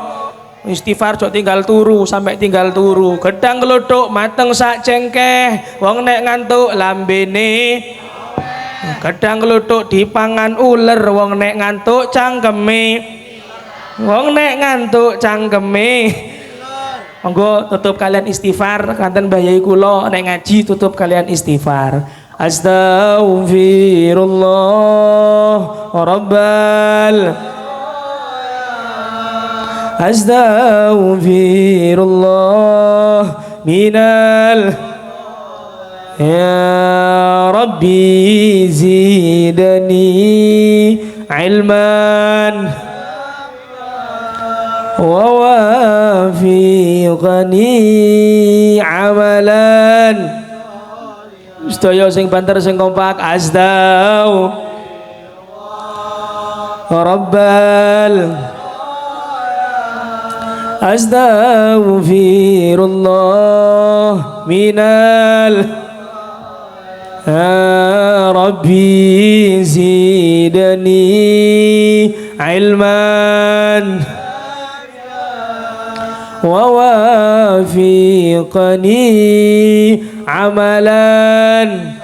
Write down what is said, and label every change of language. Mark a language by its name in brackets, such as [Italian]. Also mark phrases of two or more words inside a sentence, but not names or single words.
[Javanese] Istighfar jok tinggal turu sampai tinggal turu, gedang keluduk mateng sak cengkeh, wong nek ngantuk lambene, gedang keluduk dipangan uler, wong nek ngantuk cangkeme, wong nek ngantuk cangkeme. Monggo tutup kalian istighfar, kanten Mbah Yai kula nek ngaji tutup kalian istighfar. [Arabic] أستغفر الله ربَّ، أستغفر الله من، يا ربي زدني علما ووفقني عملا. [Javanese] Sedaya sing banter sing kompak, [Arabic] rabbal, أستغفر الله من، يا ربي زدني علما ووفقني عملا.